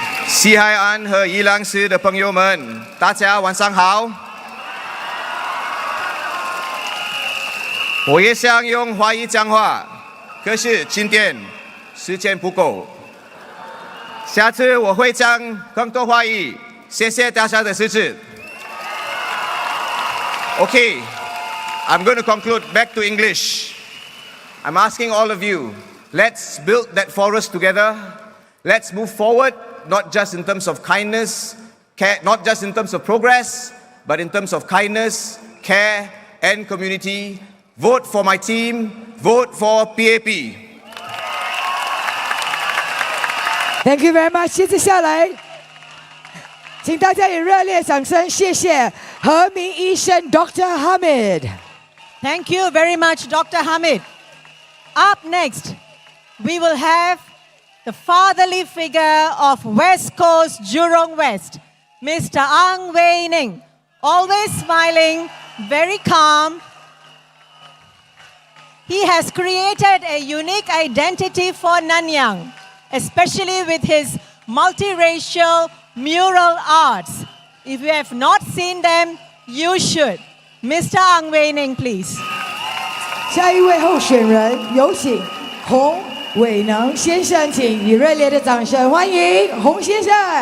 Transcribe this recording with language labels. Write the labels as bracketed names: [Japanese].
[Chinese] 西海岸和宜兰市的朋友们，大家晚上好。我也想用华语讲话，可是今天时间不够。下次我会讲更多华语，谢谢大家的支持。 [English] Okay, I'm going to conclude back to English. I'm asking all of you, let's build that forest together. Let's move forward, not just in terms of kindness, care, not just in terms of progress, but in terms of kindness, care, and community. Vote for my team. Vote for PAP. Thank you very much. [Chinese] 接着下来，请大家以热烈掌声谢谢何明医生 Dr. [English] Hamid. Thank you very much, Dr. Hamid. Up next, we will have the fatherly figure of West Coast Jurong West, Mr. Ang Wei Nung, always smiling, very calm. He has created a unique identity for Nanyang, especially with his multiracial mural arts. If you have not seen them, you should. Mr. Ang Wei Nung, please. [Chinese] 下一位候选人有请洪伟能先生，请以热烈的掌声欢迎洪先生。